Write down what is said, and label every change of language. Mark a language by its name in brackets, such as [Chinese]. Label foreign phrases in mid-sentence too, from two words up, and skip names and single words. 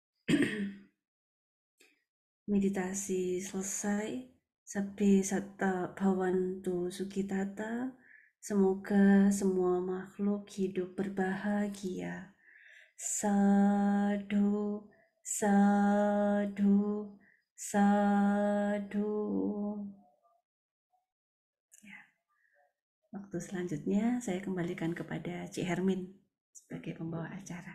[Indonesian] Meditasi selesai. [Pali] Sabbi satta bhavantu sukitata. [Indonesian] Semoga semua makhluk hidup berbahagia. [Pali] Sadu, sadu, sadu. [Indonesian] Ya, waktu selanjutnya saya kembalikan kepada Cik Hermin sebagai pembawa acara.